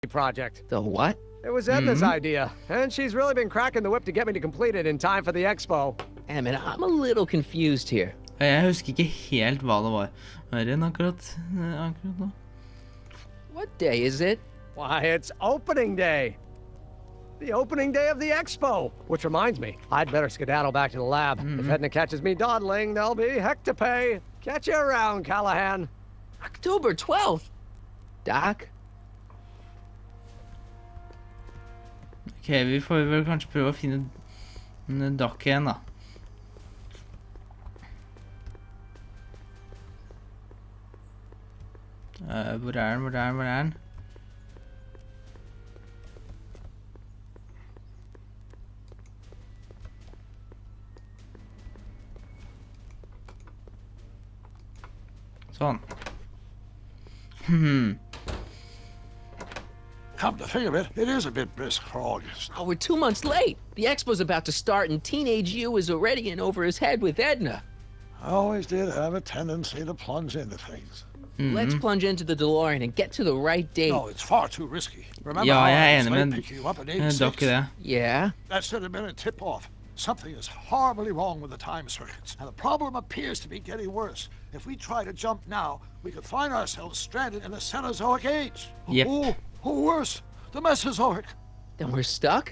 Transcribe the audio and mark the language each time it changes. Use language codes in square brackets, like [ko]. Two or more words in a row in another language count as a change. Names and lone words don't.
[en] project. The what? It was Edna's idea, and she's really been cracking the whip to get me to complete it in time for the expo. Emmet, I'm a little confused here. [no] Jeg husker ikke helt hva det var. Akkurat nå. [en] What day is it? Why, it's opening day. The opening day of the expo. Which reminds me, I'd better skedaddle back to the lab. If Edna catches me dawdling, there'll be heck to pay. Catch you around, Callahan. October 12th. Doc? [no] Ok, vi får vel kanskje prøve å finne Doc igjen da. Hvor er den? Sånn. [en] Come to think of it, it is a bit brisk for August. Oh, we're 2 months late. The expo's about to start and teenage you is already in over his head with Edna. I always did have a tendency to plunge into things. Let's plunge into the DeLorean and get to the right date. No, it's far too risky. Remember [no] Ja, [en] how [no] jeg [en] I [no] er [en] was [no] enig [en] late [no] med [en] picking you up at [no] Doc i [en] 86? [no] det. [en] Yeah? That should have been a tip-off. Something is horribly wrong with the time circuits, and the problem appears to be getting worse. If we try to jump now, we could find ourselves stranded in the Cenozoic age. Yep. Or worse, the Mesozoic. Then we're stuck?